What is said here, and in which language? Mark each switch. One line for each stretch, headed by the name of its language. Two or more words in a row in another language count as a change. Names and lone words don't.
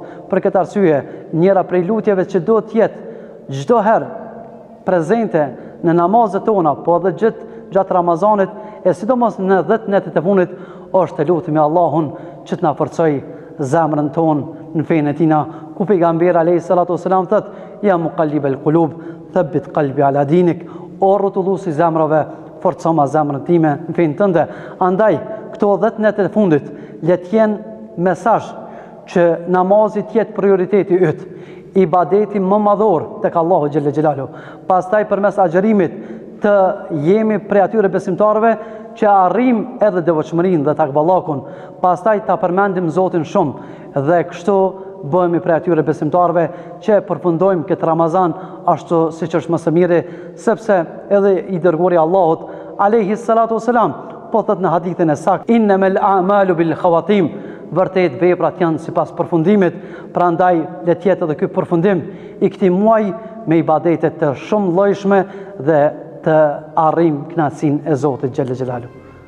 Albanian: Për këtë arsye, njëra prej lutjeve që do të jetë çdo herë prezente në namazet tona, po edhe gjatë Ramazanit, e sidomos në 10 netët e fundit, është të lutemi Allahun që të na forcoj zemrën tonë në fenë e tina, ku pejgamberi
Arabic: عليه الصلاة والسلام
Albanian: thot:
Arabic: يا مقلب القلوب، ثبت قلبي على دينك.
Albanian: O rrotulluesi zemrave, forcoma zemrën time në fenë tënde. Andaj, këto 10 nete të fundit le të jenë mesazh që namazit jetë prioriteti yt, ibadeti më madhor tek Allahu
Arabic: جل جلاله.
Albanian: Pastaj përmes agjërimit të jemi prej atyre besimtarëve që arrim edhe devotshmërinë dhe takballakun. Pastaj ta përmendim Zotin shumë dhe kështu bëhemi prej atyre besimtarëve që përfundojmë këtë Ramazan ashtu siç është më së miri, sepse edhe i dërguari i Allahut
Arabic: عليه الصلاة والسلام
Albanian: po thot në hadithin e saktë,
Arabic: إنما الأعمال بالخواتيم,
Albanian: vërtet veprat janë sipas përfundimit, prandaj le të jetë edhe ky përfundim i këtij muaji me ibadete të shumë llojshme dhe të arrijmë kënaqësinë e Zotit
Arabic: جل جلاله.